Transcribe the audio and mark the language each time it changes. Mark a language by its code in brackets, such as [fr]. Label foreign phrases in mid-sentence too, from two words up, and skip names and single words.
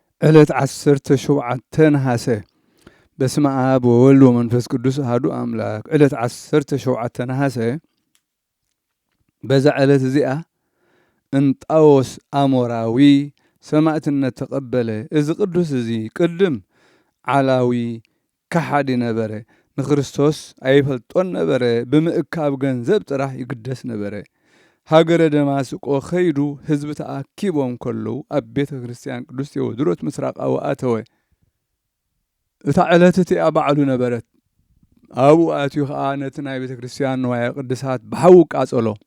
[ti] ዕለት 17 ነሐሴ [gez] በስመ አብ ወወልድ ወመንፈስ ቅዱስ አሐዱ አምላክ። [ti] ዕለት 17 ነሐሴ በዛ ዕለት እዚኣ እንጣዎስ አሞራዊ ሰማዕትነት ተቀበለ። እዚ ቅዱስ እዚ ቅድም ዓላዊ ከሓዲ ነበረ። ንክርስቶስ ኣይፈልጦን ነበረ። ብምእካብ ገንዘብ ጥራሕ ይግደስ ነበረ። ሃገረ ደማስቆ ኸይዱ ህዝቢ ተኣኪቦም ከለዉ ኣብ ቤተ ክርስቲያን ቅዱስ ቴዎድሮስ ምስራቃዊ ኣተወ። እታ ዕለት እቲኣ ባዕሉ ነበረት። ኣብኡ ኣትዩ ከዓ ነቲ ናይ ቤተ ክርስቲያን ንዋየ ቅድሳት ብሓዊ ቃጸሎ።